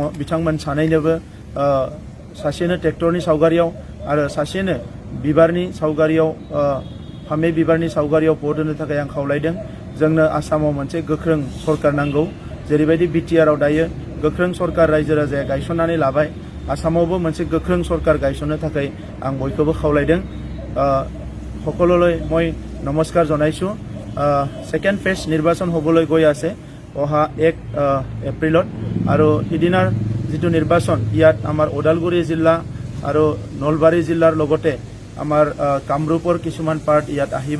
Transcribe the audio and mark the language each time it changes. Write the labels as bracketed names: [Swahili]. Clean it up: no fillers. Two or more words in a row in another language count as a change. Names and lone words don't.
[Bodo] बिथांमोन सानैनोबो सासेनो ट्रेक्टरनि सावगारियाव आरो सासेनो बिबारनि सावगारियाव फामे बिबारनि सावगारियाव भट होनो थाखाय आं खावलायदों। जोंनो आसामाव मोनसे गोख्रों सरकार नांगौ। जेरैबायदि बिटिआरआव दायो गोख्रों सरकार रायजो राजाया गायसननानै लाबाय, आसामावबो मोनसे गोख्रों सरकार गायसननो थाखाय आं बयखौबो खावलायदों। [Assamese] সকললৈ মই নমস্কাৰ জনাইছোঁ। [English] second phase [Assamese] নিৰ্বাচন হ'বলৈ গৈ আছে অহা 1 এপ্ৰিলত আৰু সিদিনাৰ যিটো নিৰ্বাচন ইয়াত আমাৰ ওদালগুৰি জিলা আৰু নলবাৰী জিলাৰ লগতে আমাৰ কামৰূপৰ কিছুমান পাৰ্ট ইয়াত আহিব।